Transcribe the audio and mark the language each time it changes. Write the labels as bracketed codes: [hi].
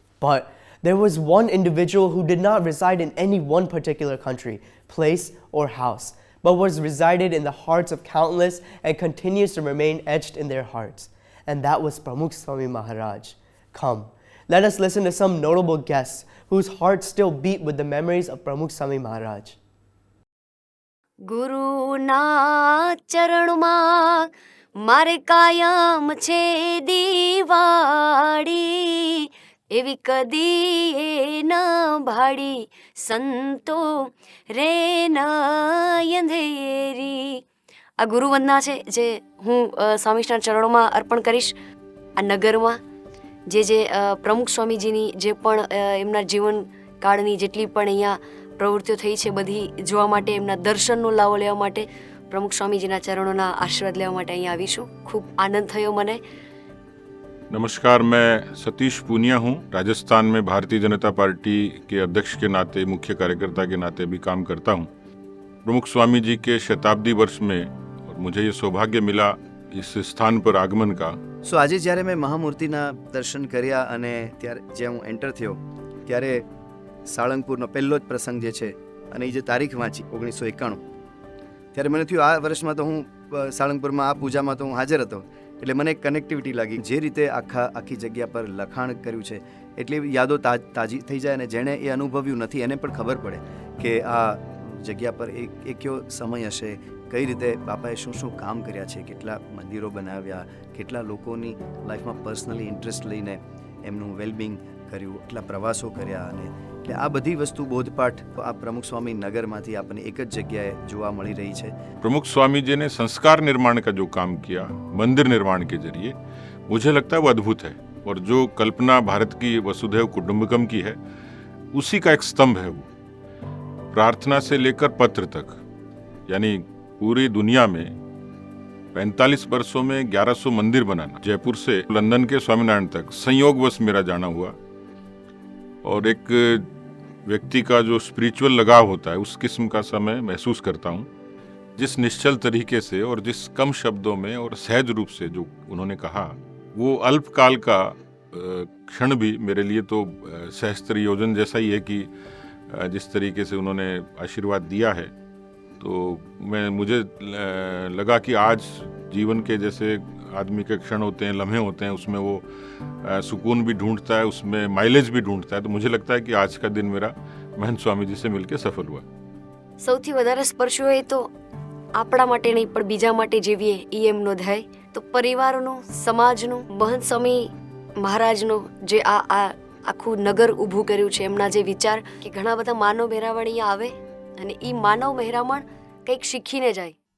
[en] But there was one individual who did not reside in any one particular country, place, or house, but was resided in the hearts of countless and continues to remain etched in their hearts. And that was Pramukh Swami Maharaj. Come, let us listen to some notable guests whose hearts still beat with the memories of Pramukh Swami Maharaj. [gu] ગુરુના ચરણમાં મારે કાયમ છે દિવાળી, એવી કદી ન ભાડી સંતો રે નયંધેરી. આ ગુરુવંદના છે જે હું સ્વામીના ચરણોમાં અર્પણ કરીશ. આ નગરમાં જે પ્રમુખ સ્વામીજીની જે પણ એમના જીવન કાળની જેટલી પણ અહીંયા પ્રવૃત્તિઓ થઈ છે બધી જોવા માટે, એમના દર્શનનો લાવો લેવા માટે, પ્રમુખ સ્વામીજીના ચરણોના આશીર્વાદ લેવા માટે અહીંયા આવીશું. ખૂબ આનંદ થયો મને. [hi] नमस्कार, मैं सतीश पूनिया हूँ. राजस्थान में भारतीय जनता पार्टी के अध्यक्ष के नाते, मुख्य कार्यकर्ता के नाते भी काम करता हूँ. प्रमुख स्वामी जी के शताब्दी वर्ष में और मुझे ये सौभाग्य मिला इस स्थान पर आगमन का. [gu] સો આજે જ્યારે મેં મહામૂર્તિના દર્શન કર્યા અને ત્યારે જે હું એન્ટર થયો ત્યારે સાળંગપુરનો પહેલો જ પ્રસંગ જે છે અને એ જે તારીખ વાંચી 1991, ત્યારે મને થયું આ વર્ષમાં તો હું સાળંગપુરમાં આ પૂજામાં તો હું હાજર હતો, એટલે મને એક કનેક્ટિવિટી લાગી. જે રીતે આખી જગ્યા પર લખાણ કર્યું છે એટલે યાદો તાજી થઈ જાય, અને જેણે એ અનુભવ્યું નથી એને પણ ખબર પડે કે આ જગ્યા પર એક કયો સમય હશે, કઈ રીતે બાપાએ શું શું કામ કર્યા છે, કેટલા મંદિરો બનાવ્યા, કેટલા લોકોની લાઈફમાં પર્સનલી ઇન્ટરેસ્ટ લઈને એમનું વેલબિંગ કર્યું, કેટલા પ્રવાસો કર્યા. અને એટલે આ બધી વસ્તુ બોધપાઠ આ પ્રમુખ સ્વામી નગરમાંથી આપણને એક જ જગ્યાએ જોવા મળી રહી છે. [hi] प्रमुख स्वामी जी ने संस्कार निर्माण का जो काम किया मंदिर निर्माण के जरिए, मुझे लगता है वो अद्भुत है. और जो कल्पना भारत की वसुधैव कुटुंबकम की है, उसी का एक स्तंभ है वो. प्रार्थना से लेकर पत्र तक, यानी पूरी दुनिया में 45 वर्षों में 1100 मंदिर बनाना, जयपुर से लंदन के स्वामीनारायण तक संयोगवश मेरा जाना हुआ. और एक व्यक्ति का जो स्पिरिचुअल लगाव होता है, उस किस्म का सा मैं महसूस करता हूँ. जिस निश्चल तरीके से और जिस कम शब्दों में और सहज रूप से जो उन्होंने कहा, वो अल्पकाल का क्षण भी मेरे लिए तो सहस्त्र योजन जैसा ही है कि जिस तरीके से उन्होंने आशीर्वाद दिया है, तो मुझे लगा कि आज जीवन के जैसे आदमी के क्षण होते हैं, लम्हे होते हैं, उसमें वो सुकून भी ढूंढता है, उसमें माइलेज भी ढूंढता है. तो मुझे लगता है कि आज का दिन मेरा महंत स्वामी जी से मिलकर सफल हुआ. [gu] સૌથી વધારે સ્પર્શ્યો એ તો આપણા માટે નહીં પણ બીજા માટે જીવીએ એ એમનો ધ્યેય. તો પરિવારનું, સમાજનું, મહંત સ્વામી મહારાજનો જે આ આખું નગર ઊભું કર્યું છે, એમના જે વિચાર કે ઘણા બધા માનવ મહેરામણ અહીંયા આવે અને એ માનવ મહેરામણ કંઈક શીખીને જાય.